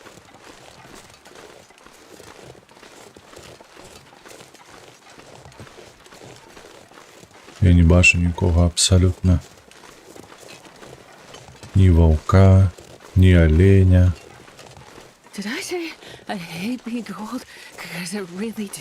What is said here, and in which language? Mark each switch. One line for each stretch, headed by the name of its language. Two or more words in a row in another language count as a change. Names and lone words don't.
Belarusian: Я не бачу нікога абсалютна. Ні ваўка, ні аленя.
English: Did I say I hate being cold? Because I really do.